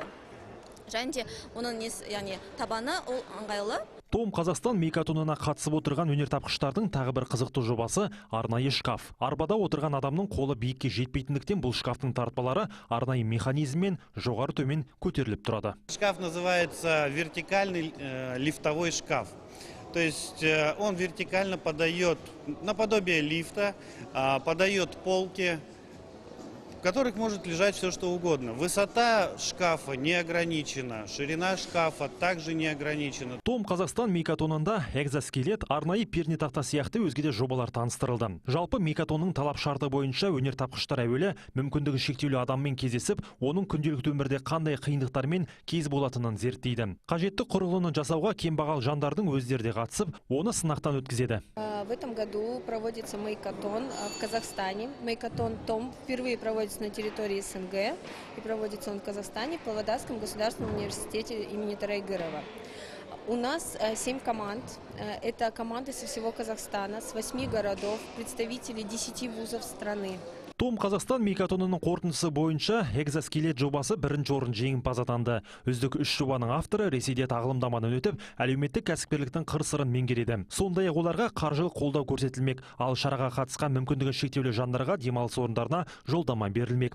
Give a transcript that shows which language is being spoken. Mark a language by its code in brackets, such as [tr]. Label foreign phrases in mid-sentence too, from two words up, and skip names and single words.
[kk] Және де оның табаны ол ыңғайлы. Том Қазақстан мейкатонына қатысып отырған өнертапқыштардың тағы бір қызықты жобасы арнайы шкаф. Арбада отырған адамның қолы биікке жетпейтіндіктен бұл шкафтың тартпалары арнайы механизммен жоғары төмен көтеріліп тұрады. [ru] Шкаф называется вертикальный лифтовой шкаф. То есть он вертикально подает наподобие лифта, подает полки, в которых может лежать все что угодно. Высота шкафа не ограничена, ширина шкафа также не ограничена. [kk] Том Қазақстан мейкатонында экзоскелет, арнайы пернетақта сияқты өзге де жобалар таныстырылды. Жалпы мейкатонның талап шарты бойынша өнертапқыштар әуелі мүмкіндігі шектеулі адаммен кездесіп, оның күнделікті өмірде қандай қиындықтармен кез болатынын зерттейді. Қажетті құрылғыны жасауға кембағал жандардың өздері де қатысып, оны сынақтан өткізеді. [ru] В этом году проводится мейкатон в Казахстане. Мейкатон Том впервые проводится на территории СНГ и проводится он в Казахстане в Павлодарском государственном университете имени Тарайгырова. У нас 7 команд. Это команды со всего Казахстана, с 8 городов, представители 10 вузов страны. [kk] Том Қазақстан мейкатонының қорытындысы бойынша экзоскелет жобасы бірінші орын жеңімпаз атанды. Үздік 3 жобаның авторы Ресейде тағылымдамадан өтіп, әлеуметтік кәсіпкерліктің қыр-сырын меңгереді. Сондай-ақ оларға қаржылық қолдау көрсетілмек, ал шараға қатысқан мүмкіндігі шектеулі жандарға демалыс орындарына жолдама берілмек.